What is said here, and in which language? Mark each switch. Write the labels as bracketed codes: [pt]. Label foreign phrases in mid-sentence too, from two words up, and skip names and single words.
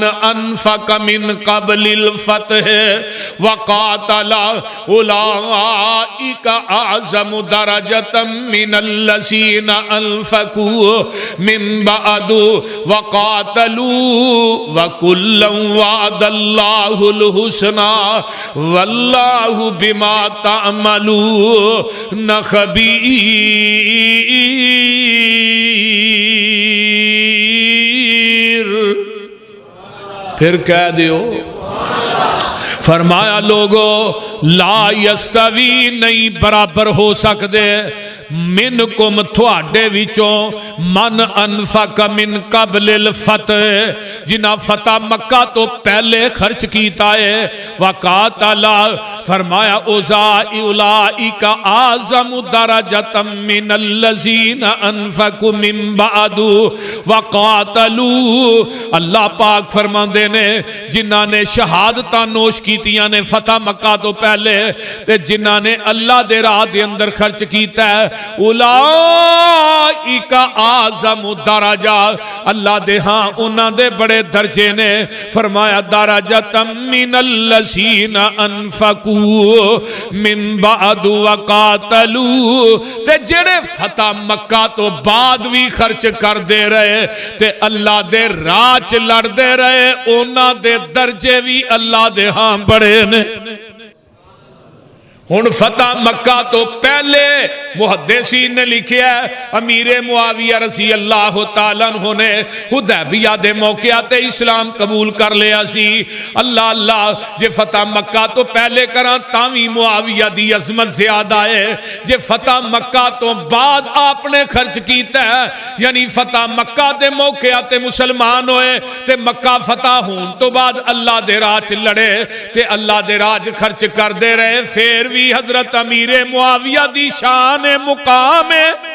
[ar] أَنْفَقَ مِنْ قَبْلِ الْفَتْحِ وَقَاتَلَ أُولَئِكَ أَعْظَمُ دَرَجَةً مِنَ الَّذِينَ أَنْفَقُوا مِنْ بَعْدُ وَقَاتَلُوا وَكُلًّا وَعَدَ اللَّهُ الْحُسْنَى وَاللَّهُ بِمَا تَعْمَلُونَ خَبِيرٌ. [pa] پھر کہہ دیو فرمایا لوگو [ar] لا یستوی [pa] نہیں برابر ہو سکتے منکم تھوڑے وچوں [ar] من انفق من قبل الفتح [pa] جنہ فتح مکہ تو پہلے خرچ کیتا ہے وقاتل فرمایا [ar] اولئک اعظم درجۃ من الذین انفقوا من بعد وقاتلوا. [pa] اللہ پاک فرماندے نے جنہاں نے شہادتاں نوش کیتیاں نے فتح مکہ تو پہلے تے جنہاں نے اللہ دے راہ دے اندر خرچ کیتا ہے [ar] اولئک اعظم درجہ [pa] اللہ دے ہاں انہاں دے بڑے درجے نے. فرمایا [ar] درجۃ من الذین انفقوا من بعد وقاتلوا [pa] تے جڑے فتح مکہ تو بعد بھی خرچ کر دے رہے تے اللہ دے راہ چ لڑ دے رہے انہاں دے درجے بھی اللہ دے ہاں بڑے نے. ہن فتح مکہ تو پہلے محدثین نے لکھیا ہے امیر معاویہ [ar] رضی اللہ تعالیٰ عنہ [pa] نے حدیبیہ دے موقع تے اسلام قبول کر لیا سی۔ اللہ اللہ جے فتح مکہ تو پہلے کراں تاوی معاویہ دی عظمت زیادہ ہے، جے فتح مکہ تو بعد آپ نے خرچ کیتا ہے، یعنی فتح مکہ دے موقع تے مسلمان ہوئے تے مکہ فتح ہون تو بعد اللہ دے راہ چ لڑے تے اللہ دے راہ خرچ کر دے رہے، پھر بھی حضرت امیر معاویہ دی شان مقام ہے۔